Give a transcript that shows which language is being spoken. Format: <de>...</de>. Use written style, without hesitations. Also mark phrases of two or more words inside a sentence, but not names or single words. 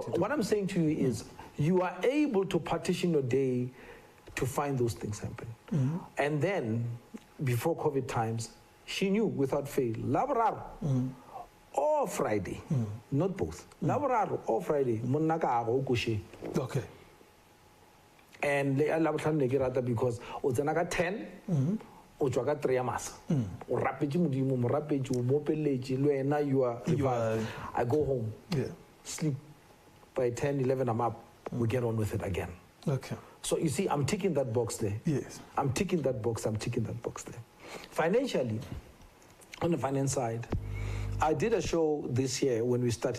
<en>So what I'm saying to you is, you are able to partition your day to find those things happen. And then, before COVID times, she knew without fail, laborar or Friday, not both. Laborar or Friday, Okay. And because</en> <tn>o 10, o tswa ka 3 ya masa. O rapetse modimo, mo rapetse, o mopeletse, le wena</tn> <en>you are revived. I go home, sleep. By 10, 11, I'm up. We get on with it again. Okay. So you see, I'm ticking that box there. Yes. I'm ticking that box there. Financially, on the finance side, I did a show this year when we started.</en>